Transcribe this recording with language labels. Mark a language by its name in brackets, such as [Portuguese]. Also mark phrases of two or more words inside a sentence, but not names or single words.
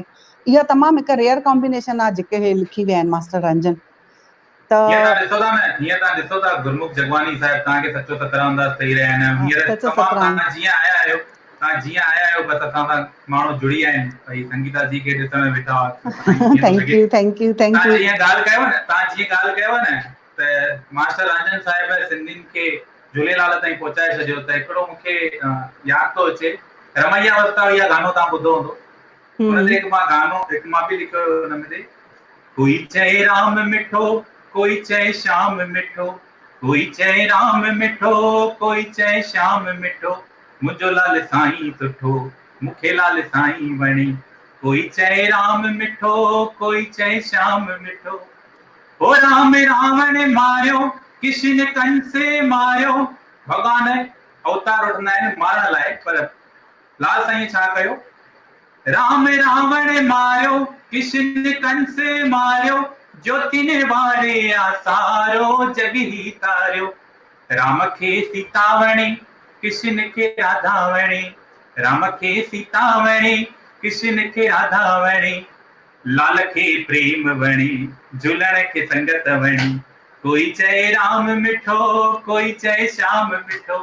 [Sindhi] इहा तमामु हिकु [English] rare combination [Sindhi] आहे जेके हे लिखी विया आहिनि मास्टर रंजन। त हीअं तव्हां ॾिसो था न, हीअं तव्हां ॾिसो था गुरमुख जगवानी साहिब तव्हांखे सचो सतराम दास चई रहिया आहिनि। हींअर सच तमामु सतराम तव्हां जीअं आया आहियो, बसि असां सां माण्हू जुड़ी विया आहिनि, भई संगीता जी खे ॾिसण वेठा हुआ। साईं कीअं थो थैंक लॻे [English] you thank you thank [Sindhi] तव्हां यू। जीअं ॻाल्हि कयव न, त मास्टर रांझन साहिब सिंधियुनि खे झूलेलाल ताईं पहुचाए छॾियो। त हिकिड़ो मूंखे यादि थो अचे, रमैया वस्ताव इहा गानो तव्हां ॿुधो हूंदो। हुन ते हिकु मां बि लिखियो हुन में, कोई चए राम मिठो, कोई चए श्याम मिठो, कोई चए राम मिठो, कोई चए श्याम मिठो, मुंहिंजो लाल साईं सुठो, मूंखे लाल साईं वणे। कोई चए राम मिठो, कोई चए श्याम मिठो, ओ राम रावण मारियो, किशन कंस मारियो। भॻवान अवतार वठंदा आहिनि मारण लाइ, पर लाल साईं छा कयो, राम रावण मारियो, किशन कंस मारियो, ज्योतिन वारे आसारो जग ही तारियो। राम खे सीता वणे, किशन खे राधा वणे, राम खे सीता वणे, किशन खे राधा वणे, लाल खे प्रेम वणे, झूलण खे संगत वणे। कोई चए राम मिठो, कोई चए श्याम मिठो।